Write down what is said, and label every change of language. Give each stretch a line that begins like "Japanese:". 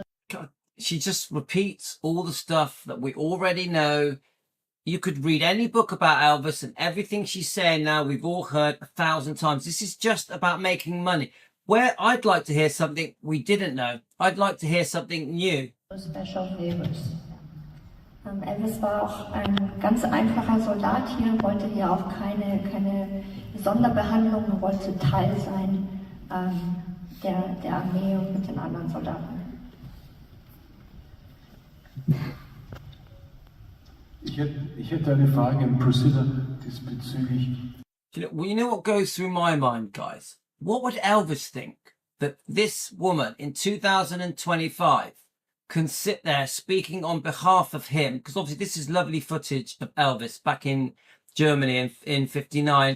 English: God, she just repeats all the stuff that we already know. You could read any book about Elvis, and everything she's saying now we've all heard 1,000 times. This is just about making money. Where I'd like to hear something we didn't know. I'd like to hear something new. Special favors.
German: Elvis war auch ein ganz einfacher Soldat hier, wollte hier auch keine Sonderbehandlung, wollte Teil sein der Armee und mit den anderen Soldaten. Ich hätte eine Frage an Priscilla diesbezüglich.
English: You know what goes through my mind, guys? What would Elvis think that this woman in 2025 can sit there speaking on behalf of him? Because obviously this is lovely footage of Elvis back in Germany in 59.